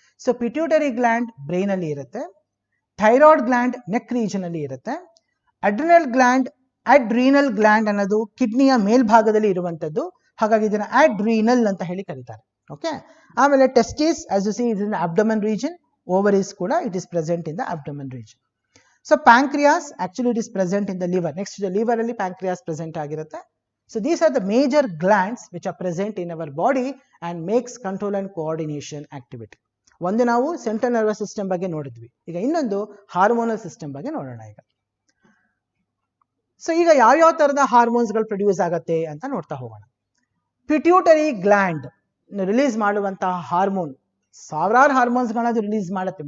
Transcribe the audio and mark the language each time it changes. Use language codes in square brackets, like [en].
[kn] So pituitary gland brain ಅಲ್ಲಿ ಇರುತ್ತೆ, thyroid gland neck region ಅಲ್ಲಿ ಇರುತ್ತೆ, ಅಡ್ರಿನಲ್ ಗ್ಲ್ಯಾಂಡ್ ಅನ್ನೋದು ಕಿಡ್ನಿಯ ಮೇಲ್ಭಾಗದಲ್ಲಿ ಇರುವಂತದ್ದು, ಹಾಗಾಗಿ ಇದನ್ನ ಅಡ್ರಿನಲ್ ಅಂತ ಹೇಳಿ ಕರೀತಾರೆ. ಓಕೆ. ಆಮೇಲೆ [en] testis as you see is in the abdomen region, ovaries [kn] ಕೂಡ [en] It is present in the abdomen region. So pancreas actually it is present in the liver. [kn] Next liver ಅಲ್ಲಿ ಪ್ಯಾಂಕ್ರಿಯಾಸ್ ಪ್ರೆಸೆಂಟ್ ಆಗಿರುತ್ತೆ. [en] So these are the major glands which are present in our body and makes control and coordination activity. [kn] ಒಂದು ನಾವು central nervous system ಬಗ್ಗೆ ನೋಡಿದ್ವಿ, ಈಗ ಇನ್ನೊಂದು hormonal system ಬಗ್ಗೆ ನೋಡೋಣ ಈಗ. ಸೊ ಈಗ ಯಾವ್ಯಾವ ತರದ ಹಾರ್ಮೋನ್ಸ್ಗಳು ಪ್ರೊಡ್ಯೂಸ್ ಆಗತ್ತೆ ಅಂತ ನೋಡ್ತಾ ಹೋಗೋಣ. ಪಿಟ್ಯೂಟರಿ ಗ್ಲ್ಯಾಂಡ್ ರಿಲೀಸ್ ಮಾಡುವಂತಹ ಹಾರ್ಮೋನ್, ಸಾವಿರಾರು ಹಾರ್ಮೋನ್ಸ್ಗಳನ್ನ ರಿಲೀಸ್ ಮಾಡುತ್ತೆ.